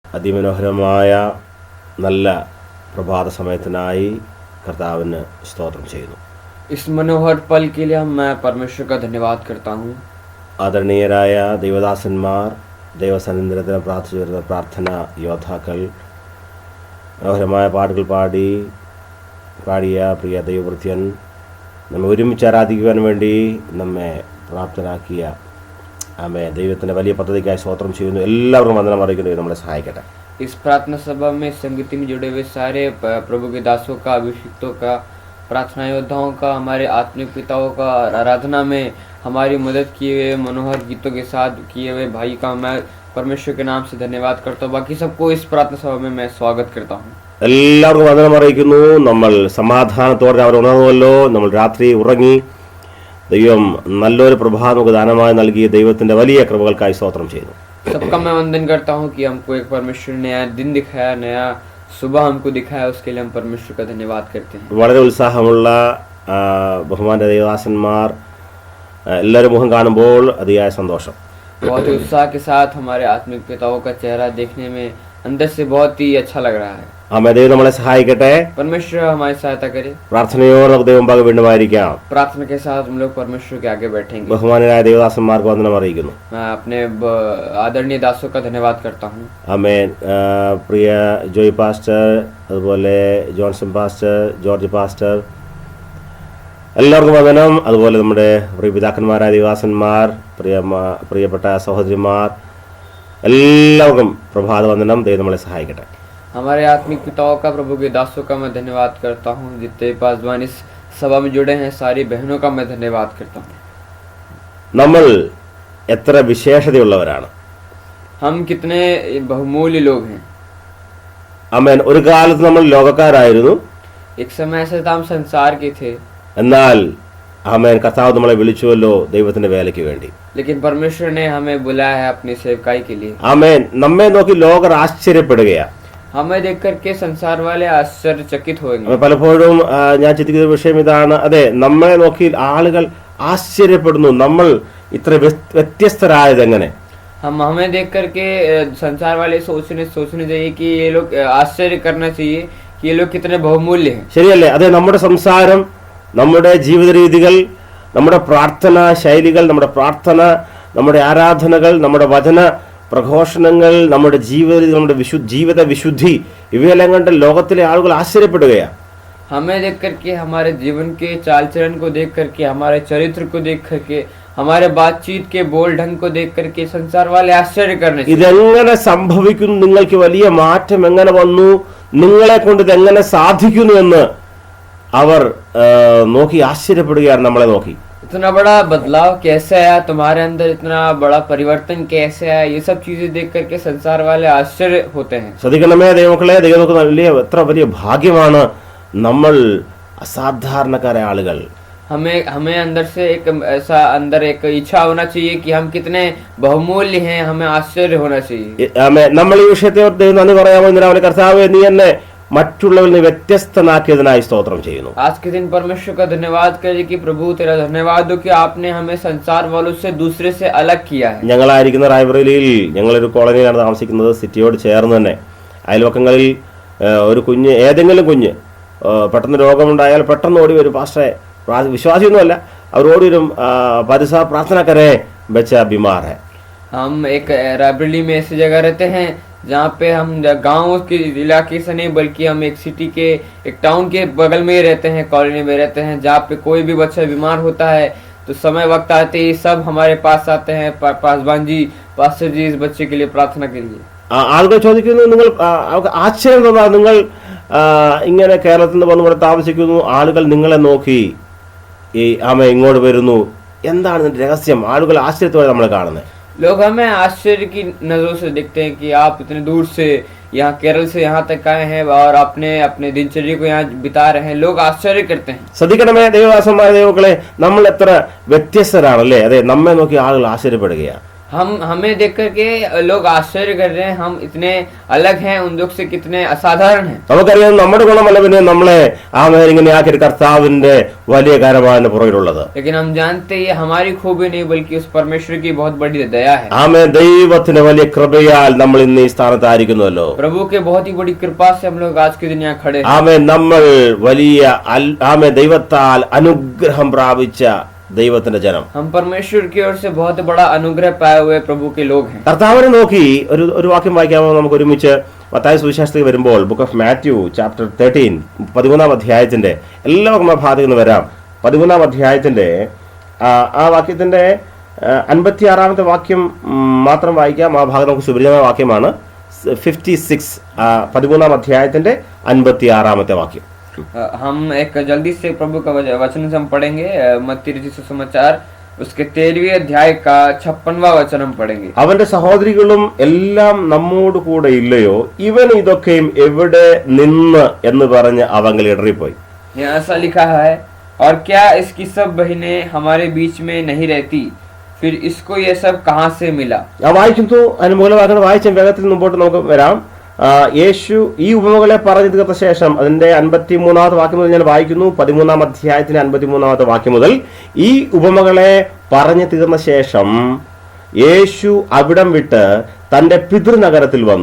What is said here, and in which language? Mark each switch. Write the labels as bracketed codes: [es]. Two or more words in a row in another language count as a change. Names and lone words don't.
[ml] അതിമനോഹരമായ നല്ല പ്രഭാത സമയത്തിനായി കർത്താവിന് സ്തോത്രം ചെയ്യുന്നു. [hi] इस मनोहर पल के लिए मैं परमेश्वर का धन्यवाद करता हूँ. [ml] ആദരണീയരായ ദൈവദാസന്മാർ, ദൈവസന്നിധിയിൽ പ്രാർത്ഥിച്ചു വരുന്ന പ്രാർത്ഥന യോദ്ധാക്കൾ, മനോഹരമായ പാട്ടുകൾ പാടിയ പ്രിയ ദൈവവൃത്യൻ, നമ്മെ ഒരുമിച്ച് ആരാധിക്കുവാൻ വേണ്ടി നമ്മെ പ്രാപ്തരാക്കിയ ദൈവത്തിൻ്റെ വലിയ പദ്ധതിക്കായി സ്തോത്രം ചെയ്യുന്നു. എല്ലാവർക്കും വന്ദനം അറിയിക്കുന്നത് നമ്മളെ സഹായിക്കട്ടെ. [hi] इस प्रार्थना सभा में संगति में जुड़े हुए सारे प्रभु के दासों का, अभिषिक्तों का, प्रार्थना योद्धाओं का, हमारे आत्मिक पिताओं का, आराधना में हमारी मदद किए हुए मनोहर गीतों के साथ किए हुए भाई का मैं परमेश्वर के नाम से धन्यवाद करता हूँ. बाकी सबको इस प्रार्थना सभा में मैं स्वागत करता हूँ. [ml] എല്ലാവർക്കും വന്ദനം അറിയിക്കുന്നു. നമ്മൾ സമാധാനത്തോടെ അവർ ഉണർന്നുവല്ലോ. നമ്മൾ രാത്രി ഉറങ്ങി. ദൈവം നല്ലൊരു പ്രഭാതം ദാനമായി നൽകിയ ദൈവത്തിന്റെ വലിയ കൃപകൾക്കായി സ്തോത്രം ചെയ്യുന്നു. [hi] सबका मैं वंदन करता हूँ कि हमको एक परमेश्वर ने नया दिन दिखाया, नया सुबह हमको दिखाया, उसके लिए हम परमेश्वर का धन्यवाद करते हैं. [ml] വളരെ ഉത്സാഹമുള്ള ബഹുമാന്യ ദൈവദാസന്മാർ എല്ലാവരും മുഖം കാണുമ്പോൾ അതിയായ സന്തോഷം. [hi] बहुत ही उत्साह के साथ हमारे आत्मिक पिताओं का चेहरा देखने में अंदर से बहुत ही अच्छा लग रहा है. [ml] ദൈവം നമ്മളെ സഹായിക്കട്ടെ. [hi] परमेश्वर हमारी सहायता करे. [ml] പ്രാർത്ഥനയോടെ നമുക്ക് ദൈവം മുമ്പാകെ വീണ്ടുമായിരിക്കാം. [hi] प्रार्थना के साथ हम लोग परमेश्वर के आगे बैठेंगे. [ml] ബഹുമാന്യരായ ദൈവദാസന്മാർക്ക് വന്ദനം അറിയിക്കുന്നു. [hi] मैं अपने आदरणीय दासों का धन्यवाद करता हूँ. [ml] ആമേൻ. പ്രിയ ജോയ് പാസ്റ്റർ, അതുപോലെ ജോൺസൺ പാസ്റ്റർ, ജോർജ് പാസ്റ്റർ, എല്ലാവർക്കും വന്ദനം. അതുപോലെ നമ്മുടെ പ്രിയ പിതാക്കന്മാരായ ദൈവദാസന്മാർ, പ്രിയപ്പെട്ട സഹോദരിമാർ, എല്ലാവർക്കും പ്രഭാത വന്ദനം. ദൈവം നമ്മളെ സഹായിക്കട്ടെ. [hi] हमारे आत्मिक पिताओं का, प्रभु के दासों का मैं धन्यवाद करता हूँ. जितने पासवान इस सभा में जुड़े हैं सारी बहनों का मैं धन्यवाद करता हूँ. [ml] നമ്മൾ എത്ര വിശേഷതയുള്ളവരാണ്. [hi] हम कितने बहुमूल्य लोग हैं. [ml] ആമേൻ. ഒരു കാലത്ത് നമ്മൾ ലോകക്കാരായിരുന്നു. [hi] एक समय ऐसा था हम संसार के थे. [ml] എന്നാൽ ആമേൻ, കർത്താവ് നമ്മളെ വിളിച്ചുവല്ലോ ദൈവത്തിന്റെ വേലയ്ക്ക് വേണ്ടി. [hi] लेकिन परमेश्वर ने हमें बुलाया है अपनी सेवकाई के लिए. [ml] ആമേൻ. നമ്മെ നോക്കി ലോകർ ആശ്ചര്യപ്പെടുകയാണ്. [hi] हमें देख करके संसार वाले आश्चर्यचकित होंगे. [ml] പലപ്പോഴും ഞാൻ ചിന്തിക്കുന്ന വിഷയം ഇതാണ്. അതെ, നമ്മളെ നോക്കി ആളുകൾ ആശ്ചര്യപ്പെടുന്നു. നമ്മൾ ഇത്ര വ്യത്യസ്തരായത് എങ്ങനെ? [hi] हमें देख करके संसार वाले सोचने चाहिए कि ये लोग आश्चर्य करना चाहिए कि ये लोग कितने बहुमूल्य हैं. [ml] ശരിയല്ലേ? അതെ, നമ്മുടെ സംസാരം, നമ്മുടെ ജീവിത രീതികൾ, നമ്മുടെ പ്രാർത്ഥന ശൈലികൾ, നമ്മുടെ പ്രാർത്ഥന, നമ്മുടെ ആരാധനകൾ, നമ്മുടെ വചന പ്രഘോഷണങ്ങൾ, നമ്മുടെ ജീവിത ജീവിത വിശുദ്ധി, ഇവയെല്ലാം കണ്ട് ലോകത്തിലെ ആളുകൾ ആശ്ചര്യപ്പെടുകയാണ്. [hi] हमें देख करके, हमारे जीवन के चाल चलन को देख करके, हमारे चरित्र को देख करके, हमारे बातचीत के बोल ढंग को देख करके संसार वाले आश्चर्य करने. [ml] ഇതെങ്ങനെ സംഭവിക്കുന്നു? നിങ്ങൾക്ക് വലിയ മാറ്റം എങ്ങനെ വന്നു? നിങ്ങളെ കൊണ്ട് ഇതെങ്ങനെ സാധിക്കുന്നു എന്ന് അവർ നോക്കി ആശ്ചര്യപ്പെടുകയാണ്. നമ്മളെ നോക്കി [hi] इतना बड़ा बदलाव कैसे आया तुम्हारे अंदर, इतना बड़ा परिवर्तन कैसे आया, ये सब चीजें देख करके संसार वाले आश्चर्य होते हैं. [ml] ശ്രദ്ധിക്കണമേ ദൈവമക്കളെ, ദൈവമക്കളെ എത്ര വലിയ ഭാഗ്യമാണ് നമ്മൾ അസാധാരണക്കാരായ ആളുകൾ. [hi] हमें अंदर से एक ऐसा अंदर एक इच्छा होना चाहिए कि हम कितने बहुमूल्य हैं. हमें आश्चर्य होना चाहिए. [ml] നമ്മൾ ഈ വിഷയത്തെ ദൈവം നന്ദി പറയാമോ? ഇന്ന് കർത്താവേ, നീ എന്നെ മറ്റുള്ളവരിൽ നിന്ന് വ്യത്യസ്തനാക്കിയതിനായി സ്തോത്രം ചെയ്യുന്നു. [hi] आज के दिन परमेश्वर का धन्यवाद करें कि प्रभु तेरा धन्यवाद हो कि आपने हमें संसार वालों से दूसरे से अलग किया है. [ml] ഞങ്ങളായിരിക്കുന്ന റായ്ബറേലിയിൽ ഞങ്ങളൊരു കോളനിയിലാണ് താമസിക്കുന്നത്. സിറ്റിയോട് ചേർന്ന് തന്നെ അയൽവക്കങ്ങളിൽ ഒരു കുഞ്ഞ്, ഏതെങ്കിലും കുഞ്ഞ് പെട്ടെന്ന് രോഗമുണ്ടായാൽ പെട്ടെന്ന് ഓടി വരും. പാസ്റ്ററെ, വിശ്വാസിയൊന്നുമല്ല, അവർ ഓടി വരും, പരിസര [hi] प्रार्थना करे बच्चा बीमार है. हम एक रायबरेली में ऐसी जगह रहते हैं जहाँ पे हम गांव के इलाके से नहीं बल्कि हम एक सिटी के, एक टाउन के बगल में ही रहते हैं, कॉलोनी में रहते हैं, जहाँ पे कोई भी बच्चा बीमार होता है तो समय वक्त आते ही सब हमारे पास आते हैं. पासवान जी, पास्टर जी, इस बच्चे के लिए प्रार्थना करिए. [ml] ആളുകൾ ചോദിക്കുന്നു, നിങ്ങൾ ആശ്ചര്യം തോന്നാ, നിങ്ങൾ ഇങ്ങനെ കേരളത്തിൽ നിന്ന് വന്ന് ഇവിടെ താമസിക്കുന്നു, ആളുകൾ നിങ്ങളെ നോക്കി ഇങ്ങോട്ട് വരുന്നു, എന്താണ് ഇതിന്റെ രഹസ്യം? ആളുകൾ ആശ്ചര്യത്തോടെ നമ്മളെ കാണുന്നത്. [hi] लोग हमें आश्चर्य की नजरों से देखते हैं कि आप इतने दूर से यहाँ केरल से यहाँ तक आए हैं और अपने दिनचर्या को यहाँ बिता रहे हैं. लोग आश्चर्य करते हैं. [ml] ശ്രദ്ധിക്കണമേ ദൈവദാസന്മാരെ, ദൈവമക്കളെ, നമ്മൾ എത്ര വ്യത്യസ്തരാണല്ലേ? അതെ, നമ്മെ നോക്കി ആളുകൾ ആശ്ചര്യപ്പെടുകയാണ്. [hi] हमें देख करके लोग आश्चर्य कर रहे हैं, हम इतने अलग हैं उन लोग से, कितने असाधारण हैं। [ml] നമുക്കറിയാം നമ്മുടെ ഗുണമല്ല പിന്നെ നമ്മളെ ഇങ്ങനെ ആക്കിയ കർത്താവിന്റെ വലിയ കാര്യമാണ് പുറകിലുള്ളത്. [hi] लेकिन हम जानते हैं ये हमारी खूबी नहीं बल्कि उस परमेश्वर की बहुत बड़ी दया है। [ml] ദൈവത്തിന്റെ വലിയ കൃപയാൽ നമ്മൾ ഇന്ന് ഈ സ്ഥാനത്തായിരിക്കുന്നുവല്ലോ. [hi] प्रभु के बहुत ही बड़ी कृपा से हम लोग आज के दिन यहाँ खड़े हैं। [ml] നമ്മൾ വലിയ ദൈവത്താൽ അനുഗ്രഹം പ്രാപിച്ച ദൈവത്തിന്റെ ജനം. [hi] हम परमेश्वर की ओर से बहुत बड़ा अनुग्रह पाए हुए प्रभु के लोग हैं। [ml] കർത്താവിനെ നോക്കി ഒരു വാക്യം വായിക്കാമോ നമുക്ക് ഒരുമിച്ച്? മത്തായി സുവിശേഷത്തിൽ വരുമ്പോൾ [en] book of Matthew chapter [ml] 13 13-ാം അധ്യായത്തിന്റെ എല്ലാവർക്കും ആ ഭാഗത്ത് നിന്ന് വരാം. 13-ാം അധ്യായത്തിന്റെ ആ വാക്യത്തിന്റെ 56-ാമത്തെ വാക്യം മാത്രം വായിക്കാം. ആ ഭാഗം നമുക്ക് സുപരിചിതമായ വാക്യമാണ്. 56 13-ാം അധ്യായത്തിന്റെ 56-ാമത്തെ വാക്യം. [hi] हम एक जल्दी से प्रभु का वचन से हम पढ़ेंगे। मत्ती रचित सुसमाचार उसके 13वें अध्याय का 56वां वचन हम पढ़ेंगे। [ml] അവന്റെ സഹോദരികളും എല്ലാം നമ്മോട് കൂടെ ഇല്ലയോ, ഇവൻ ഇതൊക്കെയും എവിടെ നിന്ന് എന്ന് പറഞ്ഞ് അവങ്ങൾ ഇടറിപ്പോയി. [hi] यहाँ ऐसा लिखा है, और क्या इसकी सब बहनें हमारे बीच में नहीं रहती, फिर इसको ये सब कहाँ से मिला? [ml] വായിക്കുന്നു. അതിന് മൂലവാക്യം വായിച്ച വേഗത്തിൽ മുമ്പോട്ട് നമുക്ക് വരാം. യേശു ഈ ഉപമകളെ പറഞ്ഞു തീർത്ത ശേഷം അതിന്റെ 53-ാമത്തെ വാക്യം മുതൽ ഞാൻ വായിക്കുന്നു. 13-ാം അധ്യായത്തിന്റെ 53-ാമത്തെ വാക്യം മുതൽ ഈ ഉപമകളെ പറഞ്ഞു തീർന്ന ശേഷം യേശു അവിടം വിട്ട് തന്റെ പിതൃനഗരത്തിൽ വന്നു.